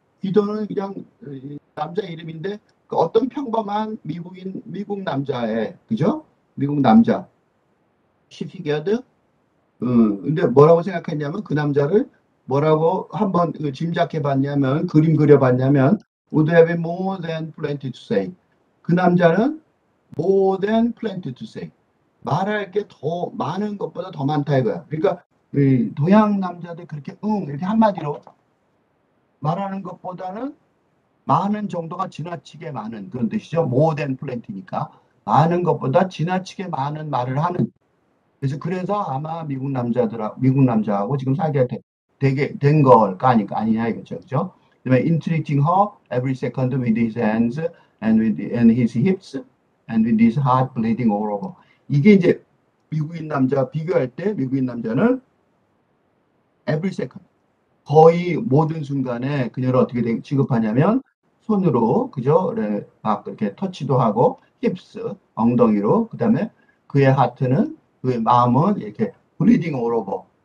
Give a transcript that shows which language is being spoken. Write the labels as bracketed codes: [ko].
[ko] 귀도는 그냥 남자 이름인데, 그 어떤 평범한 미국 남자의, 그죠? 미국 남자. 시피게드. 근데 뭐라고 생각했냐면 그 남자를 뭐라고 한번 짐작해 봤냐면 그림 그려 봤냐면 [en] would have more than plenty to say. [ko] 그 남자는 [en] more than plenty to say. [ko] 말할 게 더 많은 것보다 더 많다 이거야. 그러니까 이 동양 남자들 그렇게 이렇게 한마디로 말하는 것보다는 많은 정도가 지나치게 많은 그런 뜻이죠. [en] more than plenty [ko] 니까 많은 것보다 지나치게 많은 말을 하는. 그래서 아마 미국 남자하고 지금 사귀게 돼. 되게 된 걸까 아니냐 이거죠. 그죠? [en] 그다음에 entreating her every second with his hands and his hips and with his heart bleeding all over. [ko] 이게 이제 미국인 남자 비교할 때 미국인 남자는 [en] every second [ko] 거의 모든 순간에 그녀를 어떻게 취급하냐면 손으로 그죠? 네, 막 이렇게 터치도 하고 힙스 엉덩이로 그다음에 그의 하트는 그의 마음은 이렇게 [en] bleeding all over.